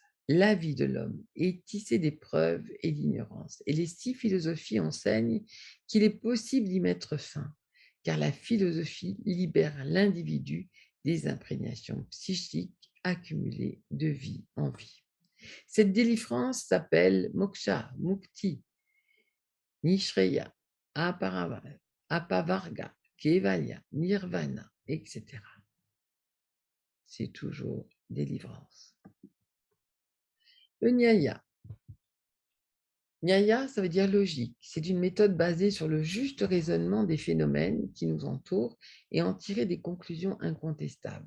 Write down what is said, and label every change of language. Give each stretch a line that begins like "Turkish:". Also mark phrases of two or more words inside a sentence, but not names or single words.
French: La vie de l'homme est tissée d'épreuves et d'ignorance. Et les 6 philosophies enseignent qu'il est possible d'y mettre fin, car la philosophie libère l'individu des imprégnations psychiques accumulées de vie en vie. Cette délivrance s'appelle
Sanskrit: moksha, mukti, nishreya, apavarga, kevalya, nirvana,
French: etc. C'est toujours délivrance. Le nyaya. Nyaya, ça veut dire logique. C'est une méthode basée sur le juste raisonnement des phénomènes qui nous entourent et en tirer des conclusions incontestables.